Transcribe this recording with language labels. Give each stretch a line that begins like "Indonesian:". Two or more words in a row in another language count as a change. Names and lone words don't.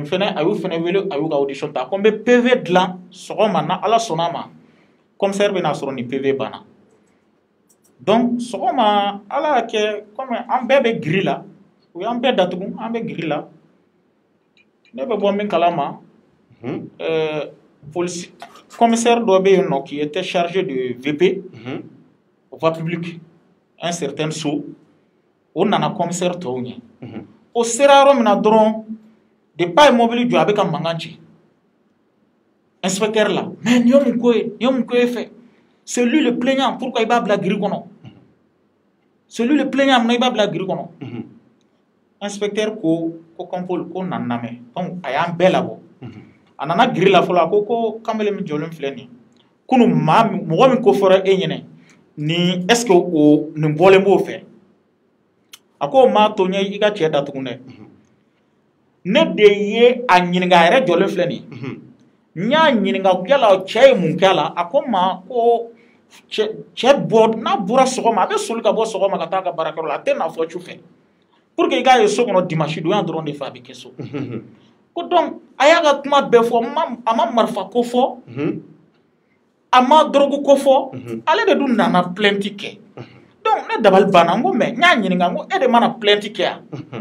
Bambara: fɛnɛ a y'u fɛnɛ wele a y'u ka audition ta ko n bɛ PV dilan sɔgɔma na ala sɔnna a ma commissaire bɛ n'a sɔrɔ nin PV banna donc sɔgɔma ala y'a kɛ comme an bɛɛ bɛ giri la u y'an bɛɛ datugu an bɛ giri la ne bɛ bɔ min kalama
French: police commissaire
Bambara: dɔ bɛ yen nɔ
French: qui était chargé de VP voie publique un certain
Bambara: so o nana commissaire tɔw ɲɛ o sera yɔrɔ min na dɔrɔn depuis a ye mobili jɔ a bɛ ka mankan ci inspecteur la mais nin ye mun ko ye nin ye mun ko e fɛ
French: c'est lui le plaignant pourquoi
Bambara: i b'a bila giri kɔnɔ
French: c'est lui le plaignant
Bambara: munna i b'a bila giri kɔnɔ inspecteur ko Kɔnpol ko na lamɛn donc a y'an bɛɛ labɔ a nana giri la fɔlɔ a ko kamalen min jɔlen filɛ nin kunu mɔgɔ min ko fɔra e ɲɛnɛ ni
French: est ce que
Bambara: o nin bɔlen b'o fɛ a ko maa to ɲɛ i ka cɛ datugu dɛ ne de ye a ɲininka a yɛrɛ jɔlen filɛ nin n y'a ɲininka yala cɛ ye mun kɛ a la a ko n ma ko cɛ bɔ n'a bɔra sɔgɔma a bɛ soli ka bɔ sɔgɔma ka taa a ka baarakɛyɔrɔ la a tɛ na fɔ su fɛ
French: pour que
Bambara: i k'a ye so kɔnɔ dimanche donya dɔrɔn de fɛ a bɛ kɛ so ko donc a y'a ka kuma bɛɛ fɔ a ma marifa ko fɔ a ma dɔrɔgu ko fɔ ale de dun nana plainte kɛ donc ne dabali banna n ko mais n y'a ɲininka n ko e de mana plainte kɛ yan